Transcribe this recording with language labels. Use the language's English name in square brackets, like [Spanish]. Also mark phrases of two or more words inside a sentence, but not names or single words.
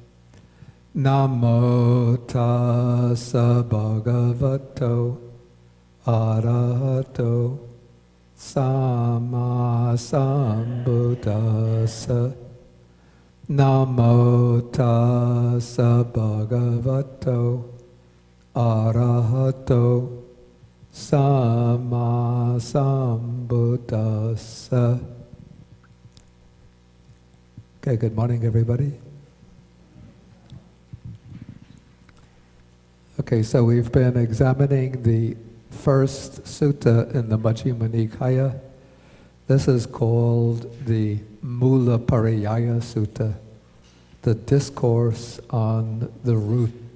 [Pali] Namo tassa bhagavato arahato samma sambuddhassa. Namo tassa bhagavato arahato samma sambuddhassa. [English] Okay, good morning, everybody. Okay, so we've been examining the first sutta in the Majjhima Nikāya. This is called the Mūlapariyāya Sutta, the discourse on the root.